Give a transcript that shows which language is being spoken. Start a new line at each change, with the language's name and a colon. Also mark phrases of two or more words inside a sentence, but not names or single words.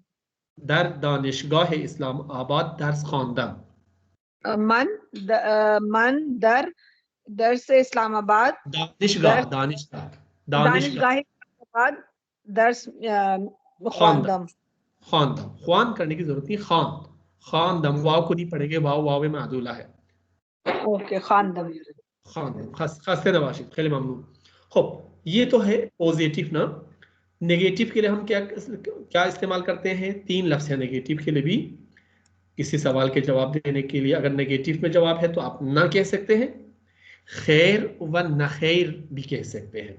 Persian: در دانشگاه اسلام آباد درس خواندم. من در درس اسلام آباد دانشگاه اسلام آباد درس خواندم.
Urdu: خوان کرنے کی ضرورت نہیں, خواندم واؤ کو نہیں پڑھیں گے، واؤ معدوله है.
Persian: اوکی خواندم. خسته نباشید. خیلی ممنون. خب
Urdu: یہ تو ہے پازیٹو نا. نیگیٹو کے لیے ہم کیا استعمال کرتے ہیں? 3 لفظ ہیں نیگیٹو کے لیے بھی۔ کسی سوال کے جواب دینے کے لیے اگر نیگیٹو میں جواب ہے تو آپ نا کہہ سکتے ہیں,
Persian: خیر و نه خیر
Urdu: بھی کہہ سکتے ہیں.